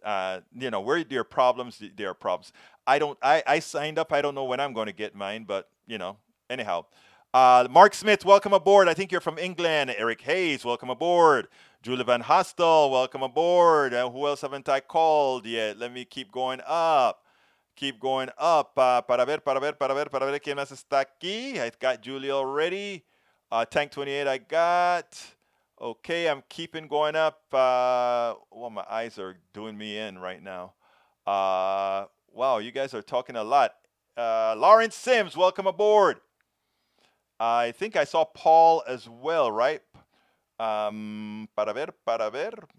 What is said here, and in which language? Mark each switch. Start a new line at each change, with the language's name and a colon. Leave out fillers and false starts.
English: Where there are problems, there are problems. I signed up. I don't know when I'm going to get mine, but, anyhow. Mark Smith, welcome aboard. I think you're from England. Eric Hayes, welcome aboard. Julie Van Hostel, welcome aboard. Who else haven't I called yet? Let me keep going up. Keep going up.
Spanish: Para ver, ¿quién más está aquí?
English: I got Julie already. Tank 28 I got. Okay, I'm keeping going up. My eyes are doing me in right now. Wow, you guys are talking a lot. Lawrence Sims, welcome aboard. I think I saw Paul as well, right?
Spanish: Para ver.